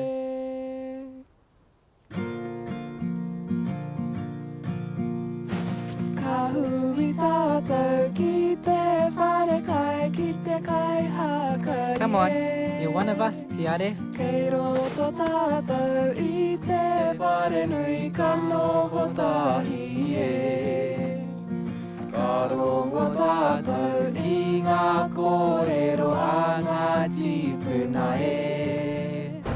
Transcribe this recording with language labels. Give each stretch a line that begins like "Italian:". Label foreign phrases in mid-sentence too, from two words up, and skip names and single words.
Māori: Ka hui tātou ki te whare kai, ki te kai hakari.
English: Come on, you're one of us, Tiare.
Māori: Kei roto tātou I te whare nui ka noho tahi e. Ka rongo tātou I ngā kōrero a ngā tīpuna e.